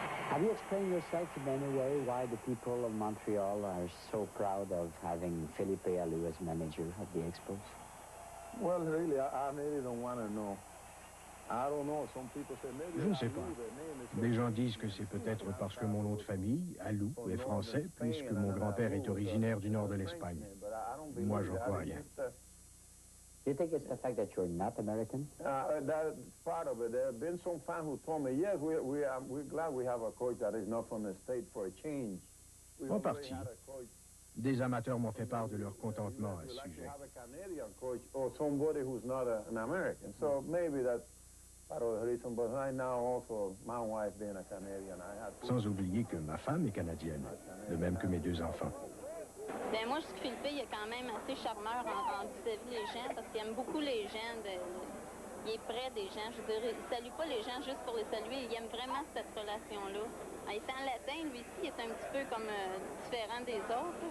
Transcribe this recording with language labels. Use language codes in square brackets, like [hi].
[en] Have you explained yourself in any way why the people of Montreal are so proud of having Philippe Alou as manager of the Expos? Well, really, I really don't want to know. I don't know. Some people say maybe. [fr] Je ne sais pas. Des gens disent que c'est peut-être parce que mon nom de famille, Alou, est français, puisque mon grand-père est originaire du nord de l'Espagne. Moi, j'en crois rien. [en] Do you think it's the fact that you're not American? That's part of it. There have been some fans who told me, yes, we're glad we have a coach that is not from the state for a change. [fr] En partie. Des amateurs m'ont fait part de leur contentement à ce sujet. [en] Or somebody who's not an American. So maybe that's part of the reason. But right now also, my wife being a Canadian, I had to... [fr] Sans oublier que ma femme est canadienne, de même que mes 2 enfants. Ben moi, je trouve que Philippe, il est quand même assez charmeur en vis-à-vis des gens, parce qu'il aime beaucoup les gens. Il est près des gens. Je veux dire, il salue pas les gens juste pour les saluer. Il aime vraiment cette relation-là. En étant latin, lui ici, il est un petit peu comme différent des autres.